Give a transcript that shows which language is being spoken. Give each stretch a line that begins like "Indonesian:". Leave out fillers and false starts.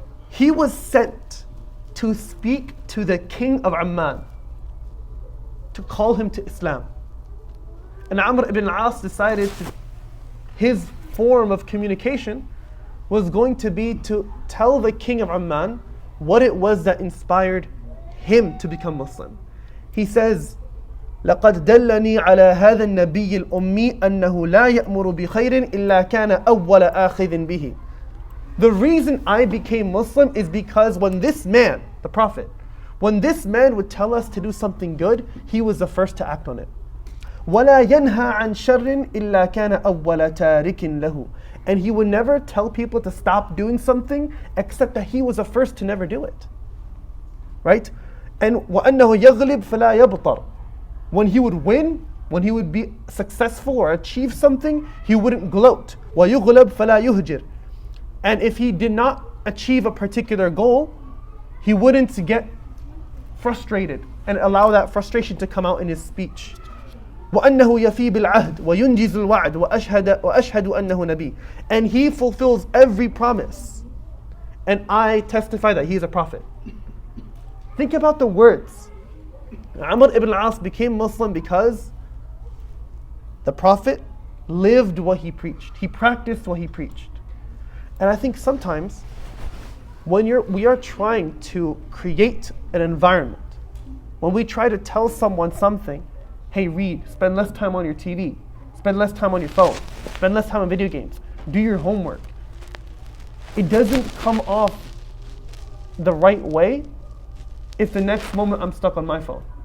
English: He was sent to speak to the king of Amman, to call him to Islam. And Amr ibn al-As decided his form of communication was going to be to tell the king of Amman what it was that inspired him to become Muslim. He says,
Arabic: لقد دلني على هذا النبي الأمي أنه لا يأمر بخير إلا كان أول آخذ به.
English: The reason I became Muslim is because when this man, the Prophet, when this man would tell us to do something good, he was the first to act on it.
Arabic: ولا ينهى عن شر إلا كان أول تارك له.
English: And he would never tell people to stop doing something except that he was the first to never do it. Right?
Arabic: And وأنه يغلب فلا يبطر.
English: When he would win, when he would be successful or achieve something, he wouldn't gloat.
Arabic: ويغلب فلا يهجر.
English: And if he did not achieve a particular goal, he wouldn't get frustrated and allow that frustration to come out in his speech.
Arabic: وأنه يفي بالعهد وينجز الوعد وأشهد أنه نبي.
English: And he fulfills every promise. And I testify that he is a prophet. Think about the words. Amr ibn al-As became Muslim because the Prophet lived what he preached. He practiced what he preached. And I think sometimes when we are trying to create an environment, when we try to tell someone something, hey, read, spend less time on your TV, spend less time on your phone, spend less time on video games, do your homework, it doesn't come off the right way if the next moment I'm stuck on my phone.